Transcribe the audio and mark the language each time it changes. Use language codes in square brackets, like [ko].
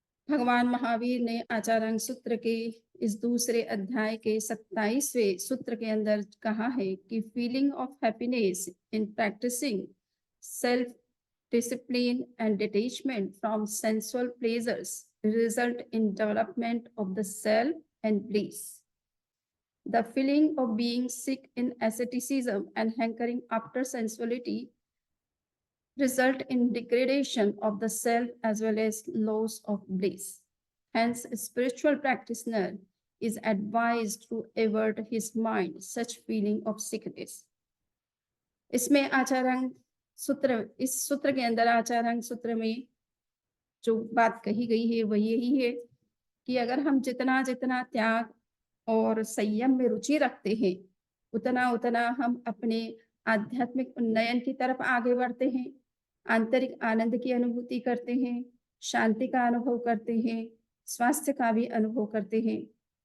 [hi] भगवान महावीर ने आचारांग सूत्र के इस दूसरे अध्याय के 27वें सूत्र के अंदर कहा है कि [en] Feeling of happiness in practising self discipline and detachment from sensual pleasures result in development of the self and bliss. The feeling of being sick in asceticism and hankering after sensuality result in degradation of the self as well as loss of bliss. Hence, a spiritual practitioner is advised to avert his mind such feeling of sickness. [hi] इसमें आचारांग सूत्र इस सूत्र के अंदर आचारांग सूत्र में जो बात कही गई है वह यही है कि अगर हम जितना जितना त्याग और संयम में रुचि रखते हैं उतना उतना हम अपने आध्यात्मिक उन्नयन की तरफ आगे बढ़ते हैं, आंतरिक आनंद की अनुभूति करते हैं, शांति का अनुभव करते हैं, स्वास्थ्य का भी अनुभव करते हैं।